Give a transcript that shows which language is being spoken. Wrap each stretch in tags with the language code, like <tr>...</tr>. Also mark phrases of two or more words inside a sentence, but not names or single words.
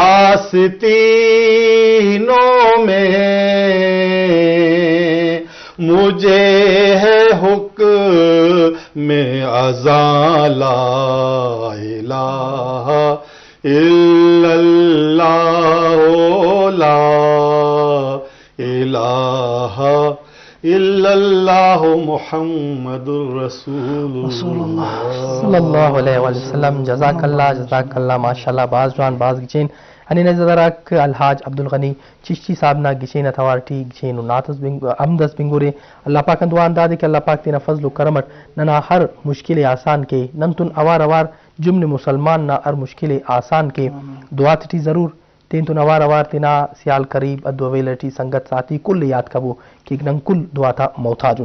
<ur>آستینوں میں مجھے ہے حکم اذان</ur> <ar>لا الہ الا اللہ لا الہ الا اللہ محمد رسول اللہ صلی اللہ علیہ وسلم. جزاک اللہ ماشاءالlah.</ar> <brh>باز جوان باز گچین انی نظرک الحاج عبدالغنی چشتی صاحب نا گچین اتھارٹی گچین ناتس امدس بنگورے اللہ پاک دعان دادی کہ اللہ پاک تینا فضل و کرمت ننا ہر مشکل آسان کے ننتن اوار اوار جمن مسلمان نا ہر مشکل آسان کے دعا تھی ضرور تین تو نوار اوار تینا سیال قریب ادو ویلٹی سنگت ساتھی کل یاد کبو کہ نن کل دعا تھا محتاجن.</brh>